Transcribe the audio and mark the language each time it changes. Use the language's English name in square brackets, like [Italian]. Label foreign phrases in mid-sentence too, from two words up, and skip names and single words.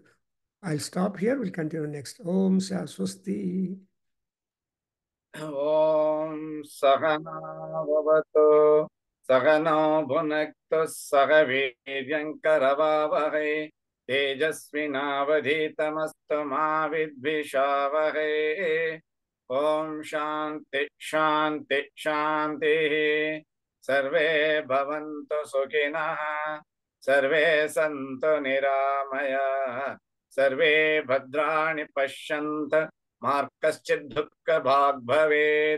[English] I will stop here, will continue next. [Sanskrit] ಓಂ ಸ್ವಸ್ತಿ. ಓಂ ಸಹನಾವವತು ಸಹನೋ ಭುನಕ್ತು ಸಹ ವೀರ್ಯಂಕರವಾವಹೈ ತೇಜಸ್ವಿನಾವಧೀತಮಸ್ತು ಮಾ ವಿದ್ವಿಷಾವಹೈ. ಓಂ ಶಾಂತಿ ಶಾಂತಿ ಶಾಂತಿ. ಸರ್ವೇ ಭವಂತು ಸುಖಿನಃ, ಸರ್ವೇ ಸಂತು ನಿರಾಮಯಾಃ, ಸರ್ವೇ ಭದ್ರಾಣಿ ಪಶ್ಯಂತು ಮಾ ಕಶ್ಚಿತ್ ದುಃಖಭಾಗ್ ಭವೇತ್.